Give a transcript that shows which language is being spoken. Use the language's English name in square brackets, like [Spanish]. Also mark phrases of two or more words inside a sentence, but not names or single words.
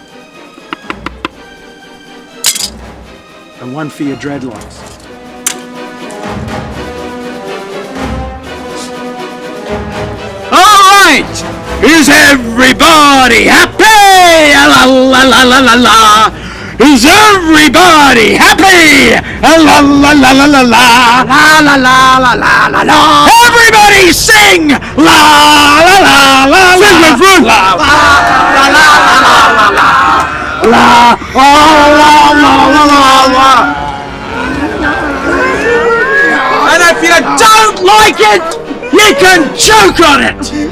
[English] And one for your dreadlocks. All right! Is everybody happy? La la la la la la! Is everybody happy? La la la la la la la la la la la la la! Everybody sing! La la la la la! Sing my friend! La la la la la la! La la la la la la! And if you don't like it, you can choke on it!